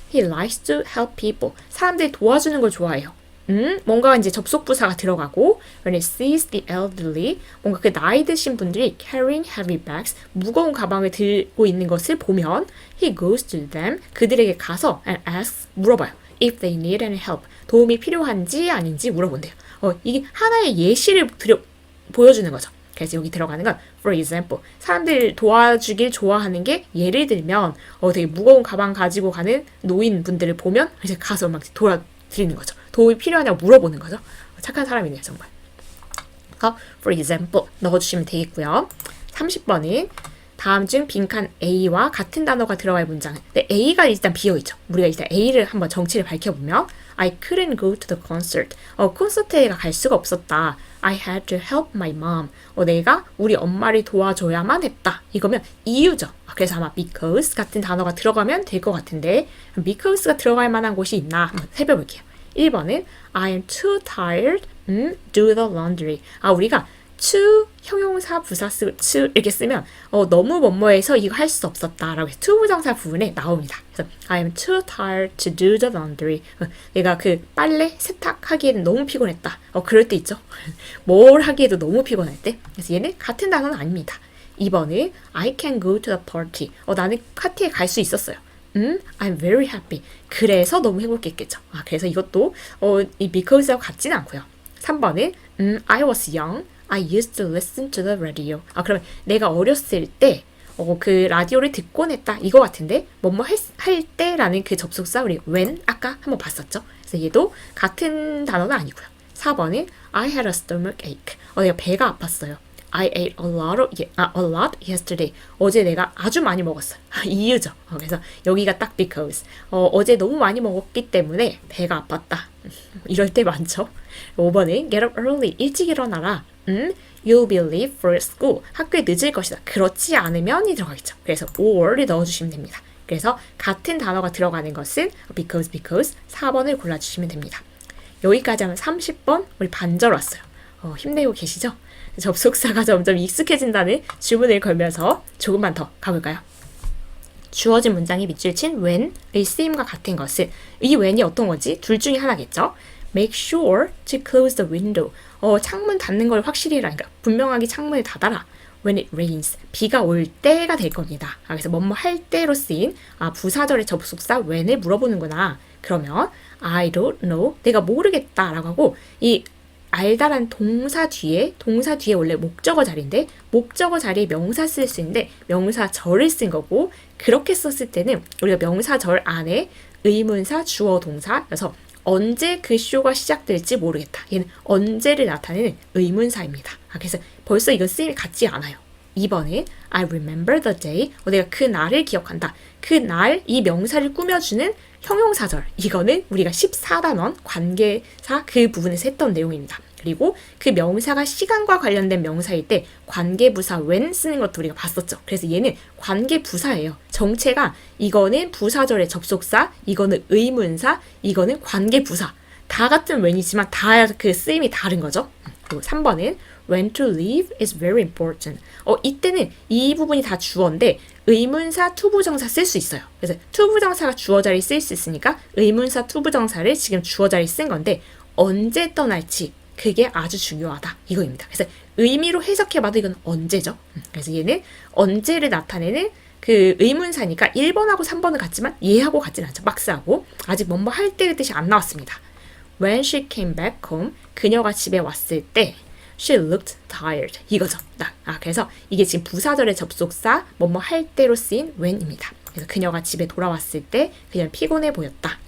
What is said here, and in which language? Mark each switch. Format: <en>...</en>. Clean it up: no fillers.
<en>He likes to help people.</en> <ko>사람들이 도와주는 걸 좋아해요. 뭔가 이제 접속부사가 들어가고</ko> <en>when he sees the elderly,</en> <ko>뭔가 그 나이 드신 분들이</ko> <en>carrying heavy bags,</en> <ko>무거운 가방을 들고 있는 것을 보면</ko> <en>he goes to them,</en> <ko>그들에게 가서</ko> <en>and asks,</en> <ko>물어봐요.</ko> <en>If they need any help,</en> <ko>도움이 필요한지 아닌지 물어본대요. 이게 하나의 예시를 보여주는 거죠. 그래서 여기 들어가는 건 for example, 사람들 도와주길 좋아하는 게 예를 들면 되게 무거운 가방 가지고 가는 노인분들을 보면 이제 가서 막 도와드리는 거죠. 도움이 필요하냐고 물어보는 거죠. 착한 사람이네요, 정말. for example 넣어주시면 되겠고요. 30번은 다음 중 빈칸 A와 같은 단어가 들어갈 문장은 근데 A가 일단 비어있죠. 우리가 일단 A를 한번 정치를 밝혀보면</ko> <en>I couldn't go to the concert.</en> <ko>콘서트에 갈 수가 없었다.</ko> <en>I had to help my mom.</en> <ko>내가 우리 엄마를 도와줘야만 했다. 이거면 이유죠. 그래서 아마 because 같은 단어가 들어가면 될 것 같은데 because가 들어갈 만한 곳이 있나 한번 살펴볼게요.</ko> <en>1번은 I am too tired do the laundry.</en> <ko>우리가 to 형용사 부사 쓰고 to 이렇게 쓰면 너무 뭐뭐해서 이거 할 수 없었다라고 해서 to 부정사 부분에 나옵니다.</ko> <en>그래서 I am too tired to do the laundry.</en> <ko>내가 그 빨래 세탁하기에는 너무 피곤했다. 그럴 때 있죠. 뭘 하기에도 너무 피곤할 때. 그래서 얘는 같은 단어는 아닙니다.</ko> <en>2번은 I can go to the party.</en> <ko>나는 파티에 갈 수 있었어요.</ko> <en>I'm very happy.</en> <ko>그래서 너무 행복했겠죠. 그래서 이것도 이 because하고 같지는 않고요.</ko> <en>3번은 I was young. I used to listen to the radio.</en> <ko>그러면 내가 어렸을 때 그 라디오를 듣곤 했다. 이거 같은데 뭐뭐 할 때라는 그 접속사 우리 when 아까 한번 봤었죠. 그래서 얘도 같은 단어는 아니고요.</ko> <en>4번은 I had a stomach ache.</en> <ko>내가 배가 아팠어요.</ko> <en>I ate a lot yesterday.</en> <ko>어제 내가 아주 많이 먹었어요. 이유죠. 그래서 여기가 딱 because. 어제 너무 많이 먹었기 때문에 배가 아팠다. 이럴 때 많죠.</ko> <en>5번은 get up early.</en> <ko>일찍 일어나라.</ko> <en>You'll be late for school.</en> <ko>학교에 늦을 것이다. 그렇지 않으면이 들어가겠죠. 그래서 or를 넣어주시면 됩니다. 그래서 같은 단어가 들어가는 것은 because 4번을 골라주시면 됩니다. 여기까지 하면 30번 우리 반절 왔어요. 힘내고 계시죠? 접속사가 점점 익숙해진다는 주문을 걸면서 조금만 더 가볼까요? 주어진 문장이 밑줄 친 when의 쓰임과 같은 것은 이 when이 어떤 건지 둘 중에 하나겠죠.</ko> <en>make sure to close the window.</en> <ko>창문 닫는 걸 확실히 해라. 그러니까 분명하게 창문을 닫아라.</ko> <en>when it rains.</en> <ko>비가 올 때가 될 겁니다. 그래서 뭐뭐 할 때로 쓰인 부사절의 접속사 when을 물어보는구나.</ko> <en>그러면 I don't know.</en> <ko>내가 모르겠다 라고 하고 이 알다란 동사 뒤에 원래 목적어 자리인데 목적어 자리에 명사 쓸 수 있는데 명사절을 쓴 거고 그렇게 썼을 때는 우리가 명사절 안에 의문사, 주어, 동사여서 언제 그 쇼가 시작될지 모르겠다. 얘는 언제를 나타내는 의문사입니다. 그래서 벌써 이건 쓰임이 같지 않아요.</ko> <en>2번은 I remember the day.</en> <ko>내가 그 날을 기억한다. 그 날 이 명사를 꾸며주는 형용사절. 이거는 우리가 14단원 관계사 그 부분에서 했던 내용입니다. 그리고 그 명사가 시간과 관련된 명사일 때 관계부사 when 쓰는 것도 우리가 봤었죠. 그래서 얘는 관계부사예요. 정체가 이거는 부사절의 접속사, 이거는 의문사, 이거는 관계부사. 다 같은 when이지만 다 그 쓰임이 다른 거죠.</ko> <en>그리고 3번은 when to leave is very important.</en> <ko>이때는 이 부분이 다 주어인데 의문사, 투부정사 쓸 수 있어요. 그래서 투부정사가 주어 자리에 쓸 수 있으니까 의문사, 투부정사를 지금 주어 자리에 쓴 건데 언제 떠날지 그게 아주 중요하다. 이거입니다. 그래서 의미로 해석해봐도 이건 언제죠. 그래서 얘는 언제를 나타내는 그 의문사니까 1번하고 3번은 같지만 얘하고 같지는 않죠. 막스하고 아직 뭐뭐 할 때의 뜻이 안 나왔습니다.</ko> <en>When she came back home,</en> <ko>그녀가 집에 왔을 때</ko> <en>she looked tired.</en> <ko>이거죠. 그래서 이게 지금 부사절의 접속사 뭐뭐 할 때로 쓰인 when입니다. 그래서 그녀가 집에 돌아왔을 때 그냥 피곤해 보였다.</ko>